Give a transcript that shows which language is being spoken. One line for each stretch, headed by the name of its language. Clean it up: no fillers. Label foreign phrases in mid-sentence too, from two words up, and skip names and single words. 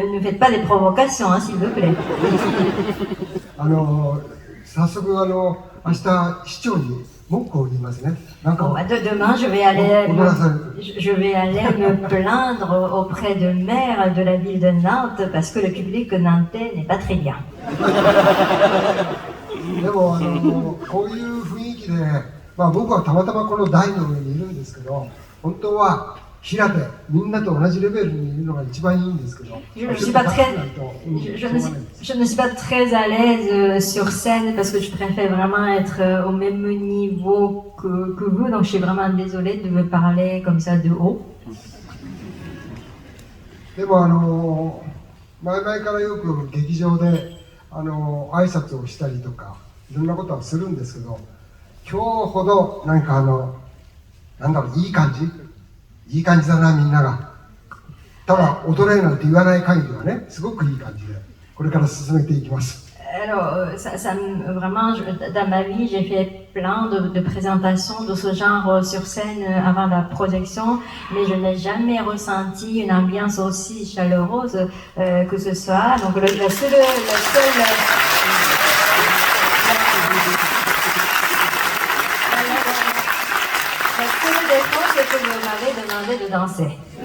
French: Ne faites pas des provocations, hein, s'il vous plaît.
Japanese: 早速明日市長に文句を言いますね。なんか
French: Bon, bah, demain, je vais aller me plaindre auprès de maire de la ville de Nantes parce que le public nantais n'est pas très bien.
Japanese: でもこういう雰囲気で、僕はたまたまこの台の上にいるんですけど、本当は平手みんなと同じレベルにいるのが一番いいんですけど、
French: Je ne suis pas très à l'aise sur scène parce que je préfère vraiment être au même niveau que vous, donc je suis vraiment désolée de me parler comme ça de haut.
Japanese: でも前々からよく劇場で挨拶をしたりとかいろんなことはするんですけど、今日ほどなんかいい感じだな、みんなが。ただ踊れなんて言わない限りはね、すごくいい感じでこれから進めていきます。
French: Alors, vraiment, dans ma vie, j'ai fait plein de présentations de ce genre sur scène avant la projection, mais je n'ai jamais ressenti une ambiance aussi chaleureuse que ce soir. Donc, la seule défaut, c'est que vous m'avez demandé de danser.